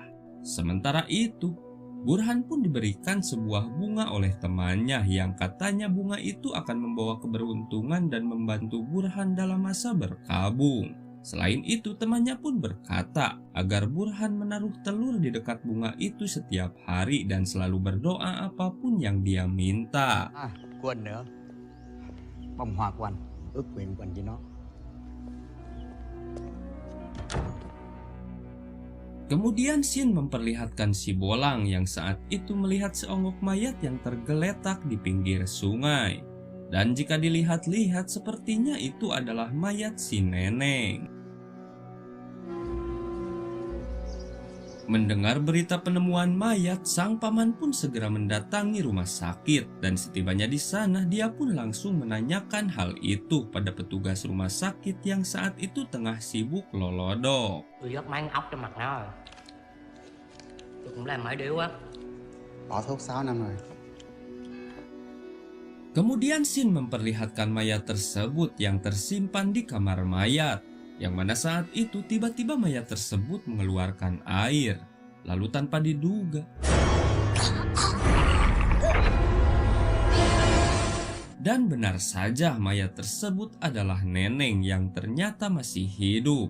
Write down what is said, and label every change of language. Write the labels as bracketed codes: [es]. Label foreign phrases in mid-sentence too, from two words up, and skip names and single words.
[id] Sementara itu, Burhan pun diberikan sebuah bunga oleh temannya yang katanya bunga itu akan membawa keberuntungan dan membantu Burhan dalam masa berkabung. Selain itu, temannya pun berkata agar Burhan menaruh telur di dekat bunga itu setiap hari dan selalu berdoa apapun yang dia minta. [vi] Của anh nữa. Bông hoa của anh, ước nguyện của anh với nó. [id] Kemudian scene memperlihatkan si Bolang yang saat itu melihat seonggok mayat yang tergeletak di pinggir sungai. Dan jika dilihat-lihat sepertinya itu adalah mayat si Neneng. Mendengar berita penemuan mayat, sang paman pun segera mendatangi rumah sakit dan setibanya di sana dia pun langsung menanyakan hal itu pada petugas rumah sakit yang saat itu tengah sibuk lolodok. [vi] Tôi vớt mấy con ốc trên mặt nó rồi. Tôi cũng làm mọi điều á. Bỏ thuốc 6 năm rồi. [id] Kemudian Shin memperlihatkan mayat tersebut yang tersimpan di kamar mayat, yang mana saat itu tiba-tiba mayat tersebut mengeluarkan air, lalu tanpa diduga. Dan benar saja mayat tersebut adalah Neneng yang ternyata masih hidup.